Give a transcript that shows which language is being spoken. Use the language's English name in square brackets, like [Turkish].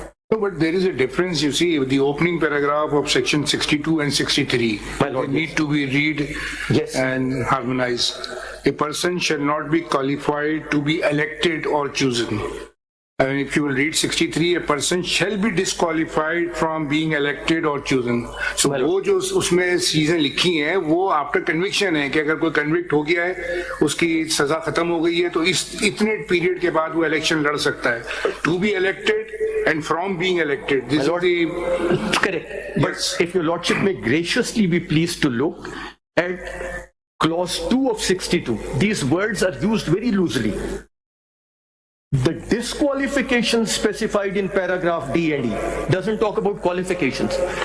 [English] No, but there is a difference, you see, the opening paragraph of section 62 and 63. My lord, they need to be read and harmonized. A person shall not be qualified to be elected or chosen. And if you will read 63, a person shall be disqualified from being elected or chosen. [Hindi] So वो जो उसमें चीजें लिखी हैं वो after conviction है कि अगर कोई कन्विक्ट हो गया है, उसकी सजा खत्म हो गई है, तो इस इतने पीरियड के बाद वो इलेक्शन लड़ सकता है. [English] To be elected and from being elected. This is the correct. But if your lordship may graciously be pleased to look at clause 2 of 62, these words are used very loosely. The disqualifications specified in paragraph D and E doesn't talk about qualifications.